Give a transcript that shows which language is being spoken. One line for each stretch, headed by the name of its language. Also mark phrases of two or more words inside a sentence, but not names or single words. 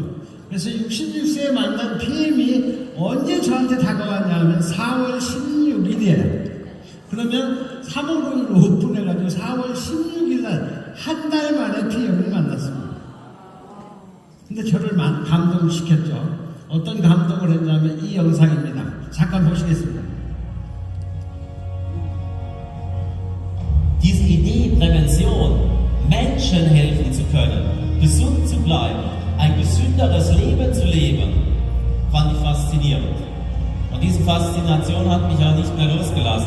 Korean: 그래서 66세에 만난 PM이 언제 저한테 다가왔냐면 4월 16일이에요. 그러면 3월 5일 오픈해가지고 4월 16일날 한 달 만에 PM을 만났습니다. 근데 저를 감동시켰죠. 어떤 감동을 했냐면 이 영상입니다. 잠깐 보시겠습니다.
German: Diese Idee, Prävention, Menschen helfen zu können, gesund zu bleiben, ein gesünderes Leben zu leben, fand ich faszinierend. Und diese Faszination hat mich auch nicht mehr losgelassen.